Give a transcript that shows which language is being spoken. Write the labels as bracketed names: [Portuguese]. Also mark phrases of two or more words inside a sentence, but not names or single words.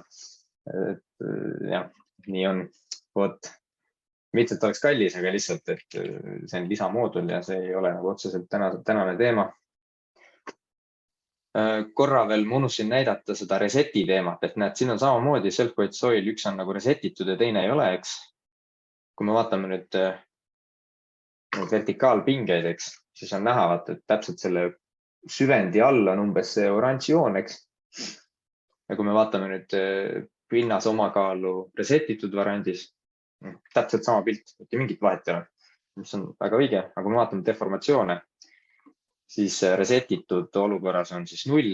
[Estonian] Jah, nii on. Vot, mitte, et oleks kallis, aga lihtsalt, et see on lisamoodul ja see ei ole nagu otseselt tänane teema. Korra veel ma unustasin näidata seda reseti teemat, et näed, siin on samamoodi [English] self-weight soil, [Estonian] üks on nagu resetitud ja teine ei ole, eks. Kui me vaatame nüüd vertikaalpingeid, eks, siis on näha, et täpselt selle süvendi all on umbes see oranž joon, eks. Ja kui me vaatame nüüd pinnase omakaalu resetitud variandis, täpselt sama pilt, mitte mingit vahet ei ole, mis on väga õige, aga kui me vaatame deformatsioone, siis resetitud olukorras on siis 0.